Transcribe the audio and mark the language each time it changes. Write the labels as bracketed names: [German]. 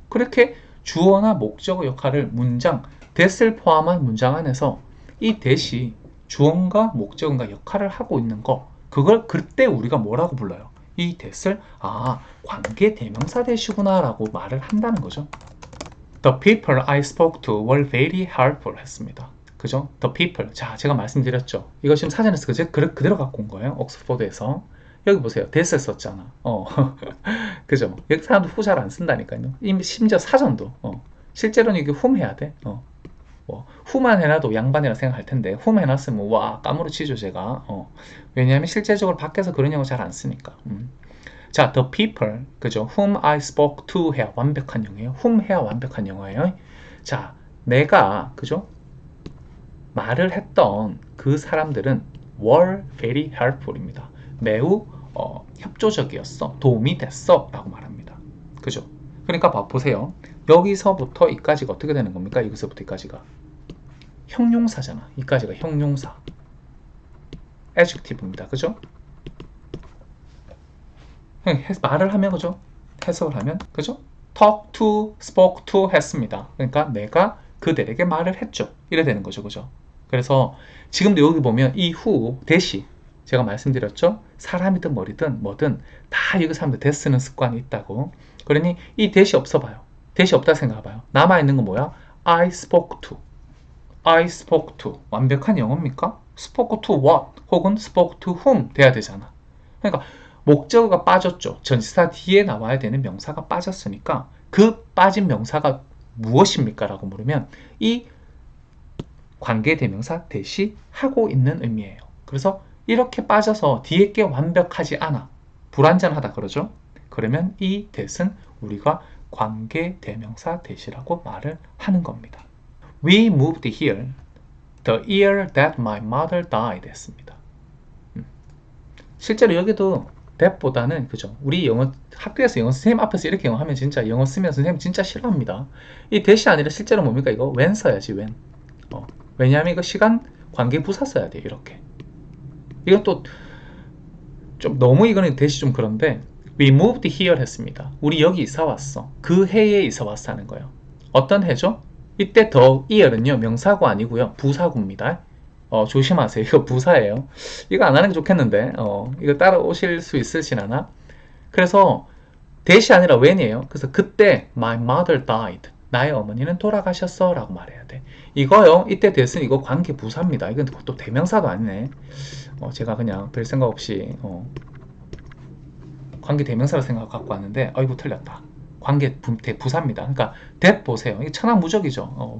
[Korean] 그렇게 주어나 목적어 역할을 문장, that을 포함한 문장 안에서 이 that이 주어인가 목적어인가 역할을 하고 있는 거, 그걸 그때 우리가 뭐라고 불러요? 이 that을 관계 대명사 that이구나 라고 말을 한다는 거죠. [English] The people I spoke to were very helpful [Korean] 했습니다. 그죠? [English] The people. [Korean] 자, 제가 말씀드렸죠. 이거 지금 사전에서 그대로 갖고 온 거예요. 옥스포드에서. 여기 보세요. that을 썼잖아. 그죠? 여기 사람도 who 잘 안 쓴다니까요. 이미 심지어 사전도. 실제로는 이게 whom 해야 돼. who만 해놔도 양반이라 생각할 텐데 whom 해놨으면 와 까무러치죠 제가. 왜냐하면 실제적으로 밖에서 그런 영어 잘 안 쓰니까. 자, [English] the people, [Korean] 그죠? [English] whom I spoke to [Korean] 해야 완벽한 영어예요. whom 해야 완벽한 영어예요. 자, 내가, 그죠? 말을 했던 그 사람들은 [English] were very helpful [Korean] 입니다. 매우 협조적이었어. 도움이 됐어. 라고 말합니다. 그죠? 그러니까 보세요. 여기서부터 이까지가 어떻게 되는 겁니까? 여기서부터 이까지가. 형용사잖아. 이까지가 형용사. adjective입니다. 그죠? 말을 하면 그죠? 해석을 하면 그죠? [English] talk to, spoke to [Korean] 했습니다. 그러니까 내가 그들에게 말을 했죠. 이래 되는 거죠. 그죠? 그래서 지금도 여기 보면 이 후, 대시 제가 말씀드렸죠. 사람이든 머리든 뭐든 다 여기 사람들 대 쓰는 습관이 있다고. 그러니 이 대시 없어 봐요. 대시 없다 생각해봐요. 남아있는 건 뭐야? [English] I spoke to. I spoke to. [Korean] 완벽한 영어입니까? [English] spoke to what? [Korean] 혹은 [English] spoke to whom [Korean] 돼야 되잖아. 그러니까 목적어가 빠졌죠. 전치사 뒤에 나와야 되는 명사가 빠졌으니까 그 빠진 명사가 무엇입니까? 라고 물으면 이 관계대명사 대시 하고 있는 의미예요. 그래서 이렇게 빠져서 뒤에 게 완벽하지 않아. 불완전하다 그러죠. 그러면 이 that은 우리가 관계대명사 대시라고 말을 하는 겁니다. [English] We moved here the year that my mother died [Korean] 했습니다. 실제로 여기도 that보다는 그죠. 우리 영어 학교에서 영어 선생님 앞에서 이렇게 영어 하면 진짜 영어 쓰면 선생님 진짜 싫어합니다. 이 that이 아니라 실제로 뭡니까 이거 when 써야지 when. 왜냐하면 이거 시간 관계 부사 써야 돼 이렇게. 이건 또 좀 너무 이거는 that이 좀 그런데 [English] we moved here [Korean] 했습니다. 우리 여기 이사 왔어. 그 해에 이사 왔어 하는 거예요. 어떤 해죠? 이때 the year은요 명사구 아니고요 부사구입니다. 조심하세요. 이거 부사예요. 이거 안 하는 게 좋겠는데 이거 따라오실 수 있으시려나? 그래서 that이 아니라 when이에요. 그래서 그때 [English] my mother died. [Korean] 나의 어머니는 돌아가셨어 라고 말해야 돼. 이거요. 이때 that은 이거 관계 부사입니다. 이건 또 대명사도 아니네. 제가 그냥 별 생각 없이 관계 대명사로 생각하고 갖고 왔는데 아이고 틀렸다. 관계 부사입니다. 그러니까 that 보세요. 이게 천하무적이죠.